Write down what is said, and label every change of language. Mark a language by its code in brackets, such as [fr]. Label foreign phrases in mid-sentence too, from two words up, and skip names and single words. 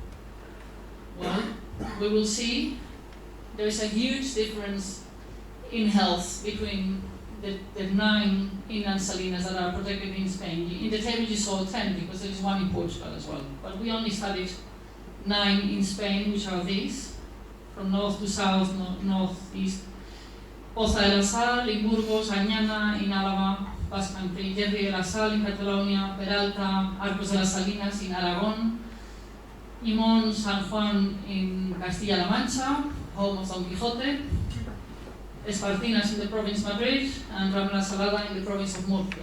[en] Well, we will see there's a huge difference in health between the 9 inland salinas that are protected in Spain. In the table you saw 10 because there is one in Portugal as well. But we only studied 9 in Spain, which are these, from north to south, northeast. Poza de la Sal in Burgos, Añana in Álava, Basque Country, Yerri de la Sal in Catalonia, Peralta, Arcos de las Salinas in Aragón, Imón, San Juan in Castilla-La Mancha, home of Don Quixote, Espartinas in the province of Madrid, and Ramla Salada in the province of Murcia.